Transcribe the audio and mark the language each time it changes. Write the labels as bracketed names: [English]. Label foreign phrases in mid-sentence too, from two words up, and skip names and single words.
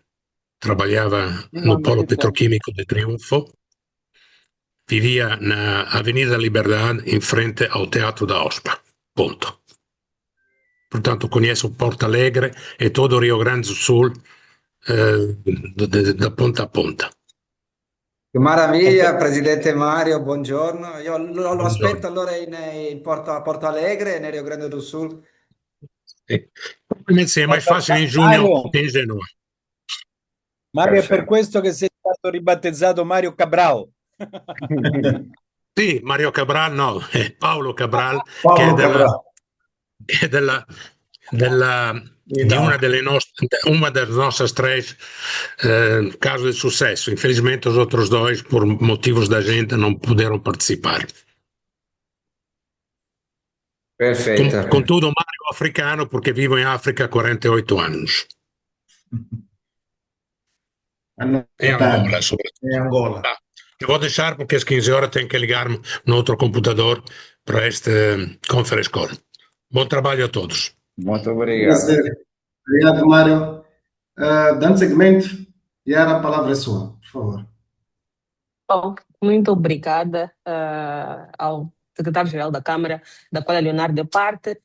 [Portuguese] Trabalhava no Polo Petroquímico de Triunfo. Vivia na Avenida Liberdade, em frente ao Teatro da OSPA. Ponto. Portanto, conheço Porto Alegre e todo o Rio Grande do Sul, da ponta a ponta. [Italian] Che meraviglia, Presidente Mario, buongiorno. Io lo Buongiorno. aspetto allora a Porto Alegre e nel Rio Grande do Sul. Probabilmente sì, è mais facile in giugno che in Genoa. Mario, è per questo che sei stato ribattezzato Mario Cabral. Sì, Mario Cabral no, è Paolo Cabral, Paolo che Cabral. è di [Portuguese] uma das nossas três casos de sucesso. Infelizmente, os outros dois, por motivos da agenda, não puderam participar. [Italian] Perfetto. [Portuguese] Contudo, Mario é africano, porque vivo em África há 48 anos. Em Angola, sobretudo. Em Angola. Eu vou deixar porque às 15 horas tenho que ligar-me no outro computador para este conference call. Bom trabalho a todos. Muito obrigado. Prazer. Obrigado, Mário. Dando segmento, Yara, a palavra é sua, por favor. Bom, muito obrigada ao secretário-geral da Câmara, da qual a Leonardo é parte.